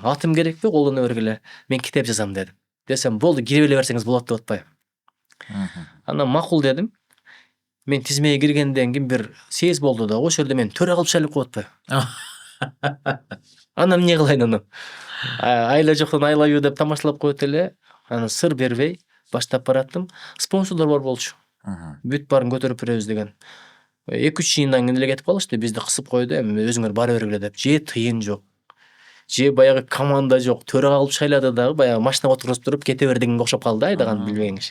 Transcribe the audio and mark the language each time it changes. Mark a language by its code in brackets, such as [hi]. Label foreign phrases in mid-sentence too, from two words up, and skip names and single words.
[ky] Атым керекпи, колдоно бергиле. Мен китеп жазам дедим. Десем, болду, кире эле берсеңиз болот деп атпайбы. Анан макул дедим. Мен тизмеге киргенден кийин бир съезд болду да, ошол жерде мен төрө кылып шайлап коюп атпайбы. Анан эмне кылайын анан? Айла жоктон [en] I love you [ky] деп тамашалап коет эле. Анан сыр бербей баштап бараттым. Спонсорлор бар болчу. Бүт баарын көтөрүп беребиз деген. 2-3 жыйындан кийин эле кетип калышты. Бизди кысып койду, эми өзүңөр бара бергиле деп. Же тыйын жок. Же баягы команда жок. Төрө кылып шайлады дагы, баягы машинага отургузуп туруп кете бер дегенге окшоп калды, айдаган билбеген киши.